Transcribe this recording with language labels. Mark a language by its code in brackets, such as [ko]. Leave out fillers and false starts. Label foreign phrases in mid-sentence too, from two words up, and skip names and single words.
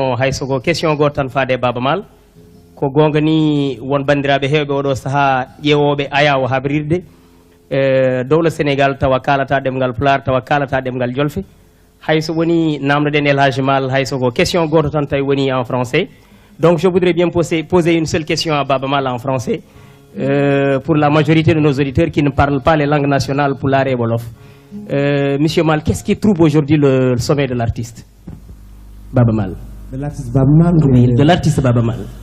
[ff] hay soko question goto tan faade Baba Maal ko gonga ni won bandiraɓe hewɓe oɗo saaha ƴeewoɓe ayawo habrirde dowla Sénégal tawa kalata ɗemgal Pulaar tawa kalata ɗemgal Jolfe hayso woni namdoɗen elage mal hay soko question goto tan tawi woni [fr] en français donc je voudrais bien poser une seule question à Baba Maal en français pour la majorité de nos auditeurs qui ne parlent pas les langues nationales Pulaar et Wolof. Monsieur Mal, qu'est-ce qui trouble aujourd'hui le sommet de l'artiste Baba Mal? De l'artiste Baba Mal? Oui, de l'artiste Baba Mal.